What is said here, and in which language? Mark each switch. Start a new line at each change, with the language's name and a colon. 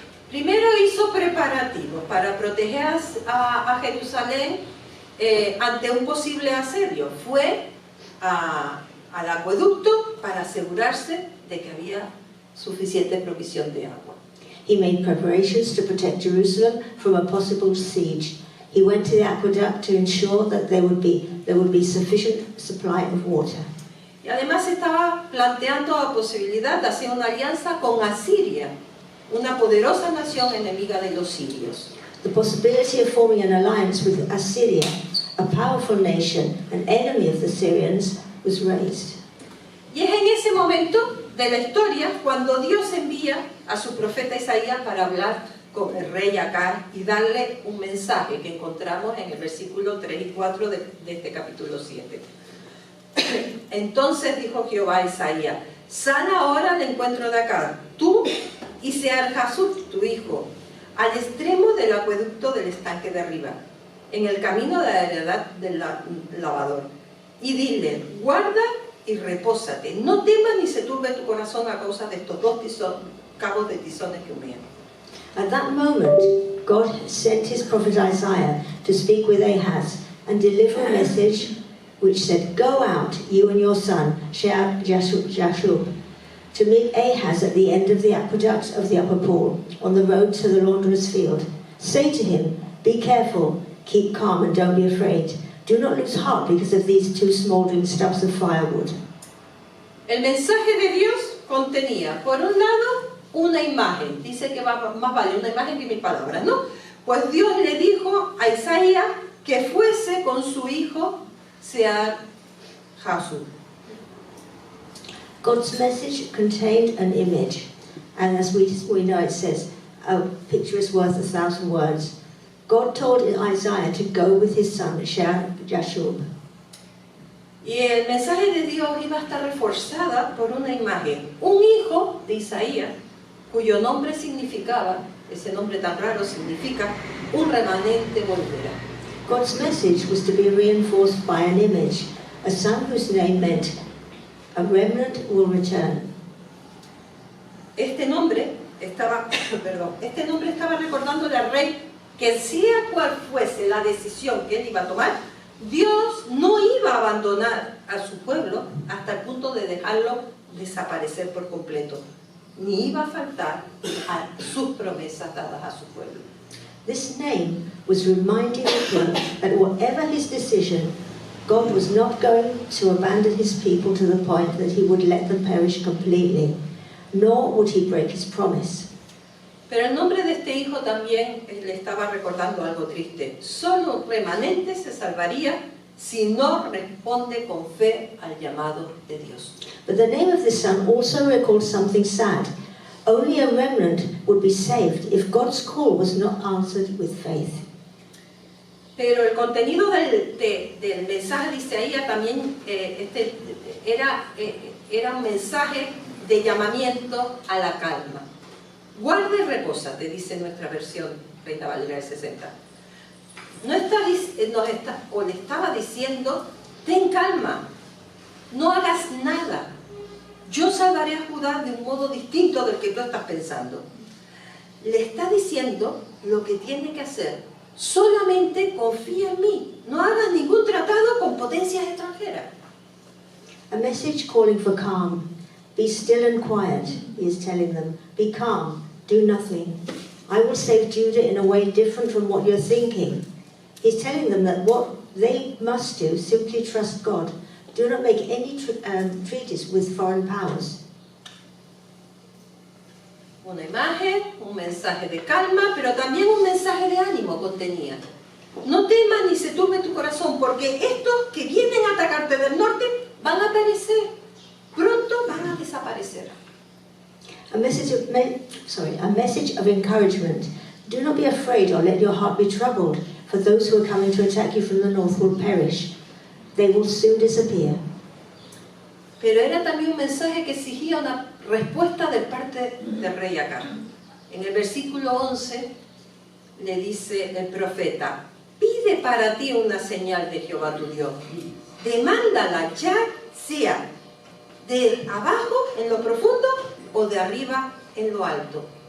Spanish: Primero hizo preparativos para proteger a Jerusalén ante un posible asedio. Fue al acueducto para asegurarse de que había suficiente provisión de agua.
English: He made preparations to protect Jerusalem from a possible siege. He went to the aqueduct to ensure that there would be sufficient supply of water.
Spanish: Y además estaba planteando la posibilidad de hacer una alianza con Asiria, una poderosa nación enemiga de los sirios.
English: The possibility of forming an alliance with Assyria, a powerful nation, an enemy of the Syrians, was raised.
Spanish: Y es en ese momento de la historia cuando Dios envía a su profeta Isaías para hablar con el rey Acaz y darle un mensaje que encontramos en el versículo 3 y 4 de este capítulo 7. Entonces dijo Jehová a Isaías: sal ahora al encuentro de Acaz, tú y Sear-Jasub, tu hijo, al extremo del acueducto del estanque de arriba, en el camino de la heredad del lavador, y dile: guarda y repósate, no temas ni se turbe tu corazón a causa de estos dos cabos de tizones que humean.
English: At that moment, God sent his prophet Isaiah to speak with Ahaz and deliver a message which said, go out, you and your son, Shear-Jashub, to meet Ahaz at the end of the aqueduct of the upper pool, on the road to the launderer's field. Say to him, be careful, keep calm and don't be afraid. Do not lose heart because of these two smouldering stubs of firewood.
Spanish: El mensaje de Dios contenía, por un lado, una imagen. Dice que más vale una imagen que 1000 palabras, ¿no? Pues Dios le dijo a Isaías que fuese con su hijo Sear-Jasub.
English: God's message contained an image, and as we know, it says, a picture is worth 1,000 words. God told Isaiah to go with his son, Shear-Jashub.
Spanish: Y el mensaje de Dios iba a estar reforzada por una imagen. Un hijo de Isaías, cuyo nombre significaba, ese nombre tan raro significa, un remanente volverá.
English: God's message was to be reinforced by an image, a son whose name meant, a remnant will return.
Spanish: Este nombre estaba recordándole al rey que sea cual fuese la decisión que él iba a tomar, Dios no iba a abandonar a su pueblo hasta el punto de dejarlo desaparecer por completo, ni iba a faltar a sus promesas dadas a su pueblo.
English: This name was reminding the king that whatever his decision, God was not going to abandon his people to the point that he would let them perish completely, nor would he break his promise.
Spanish: Pero el nombre de este hijo también le estaba recordando algo triste. Solo un remanente se salvaría si no responde con fe al llamado de Dios.
English: But the name of this son also recalled something sad. Only a remnant would be saved if God's call was not answered with faith.
Spanish: Pero el contenido de del mensaje de Isaías también era un mensaje de llamamiento a la calma. Guarda y reposa, te dice nuestra versión Reina Valera del 60. Le estaba diciendo, ten calma, no hagas nada. Yo salvaré a Judá de un modo distinto del que tú estás pensando. Le está diciendo lo que tiene que hacer. Solamente confía en mí. No hagas ningún tratado con potencias extranjeras.
English: A message calling for calm. Be still and quiet, he is telling them. Be calm, do nothing. I will save Judah in a way different from what you're thinking. He's telling them that what they must do, simply trust God. Do not make any treaties with foreign powers.
Spanish: Una imagen, un mensaje de calma, pero también un mensaje de ánimo contenía. No temas ni se turbe tu corazón, porque estos que vienen a atacarte del norte van a perecer. Pronto van a desaparecer.
English: A message of encouragement. Do not be afraid or let your heart be troubled, for those who are coming to attack you from the north will perish. They will soon disappear.
Spanish: Pero era también un mensaje que exigía una respuesta de parte del rey Acab. En el versículo 11 le dice el profeta: pide para ti una señal de Jehová tu Dios. Demándala ya, sea de abajo en lo profundo o de arriba en lo alto.